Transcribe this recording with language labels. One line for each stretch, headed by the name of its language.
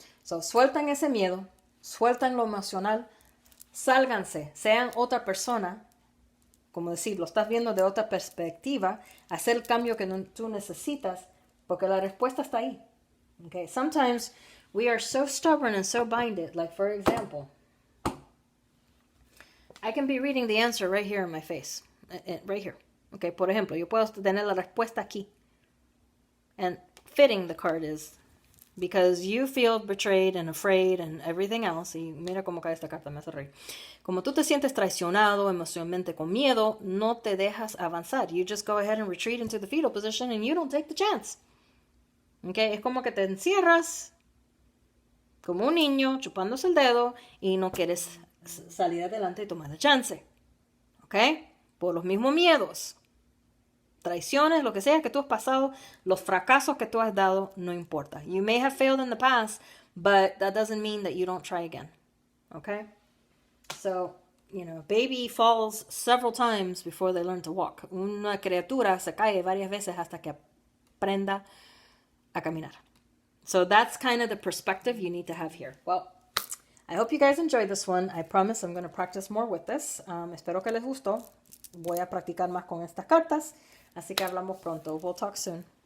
Spanish: So, sueltan ese miedo, sueltan lo emocional, sálganse, sean otra persona, como decir, lo estás viendo de otra perspectiva, hacer el cambio que tú necesitas, porque la respuesta está ahí.
English: Okay? Sometimes we are so stubborn and so binded, like for example, I can be reading the answer right here in my face, right here.
Spanish: Okay, por ejemplo, yo puedo tener la respuesta aquí.
English: And fitting the card is, because you feel betrayed and afraid and everything else.
Spanish: Y mira cómo cae esta carta, me hace reír. Como tú te sientes traicionado emocionalmente con miedo, no te dejas avanzar.
English: You just go ahead and retreat into the fetal position and you don't take the chance. Okay?
Spanish: Es como que te encierras como un niño chupándose el dedo y no quieres salir adelante y tomar el chance. Okay? Por los mismos miedos. Traiciones, lo que sea que tú has pasado, los fracasos que tú has dado, no importa.
English: You may have failed in the past, but that doesn't mean that you don't try again. Okay? So, baby falls several times before they learn to walk.
Spanish: Una criatura se cae varias veces hasta que aprenda a caminar.
English: So that's kind of the perspective you need to have here. Well, I hope you guys enjoyed this one. I promise I'm going to practice more with this.
Spanish: Espero que les gustó. Voy a practicar más con estas cartas. Así que hablamos pronto.
English: We'll talk soon.